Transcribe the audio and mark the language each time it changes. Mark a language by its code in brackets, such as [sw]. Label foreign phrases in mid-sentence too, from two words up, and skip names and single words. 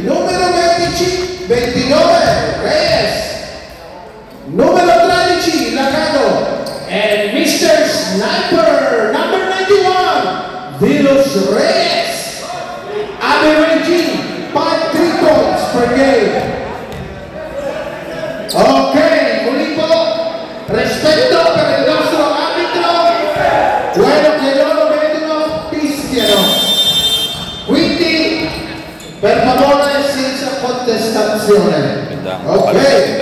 [it] Numero 29, Reyes. Numero 13, Lagado. [en] And Mr. Sniper, number 91, De Los Reyes. Averaging 5 points per game. [it] Okay, [tl] muli po, [it] respeto per il nostro arbitro. Bueno che loro vedono, fischiano. Quindi, per favore, senza contestazione. Okay.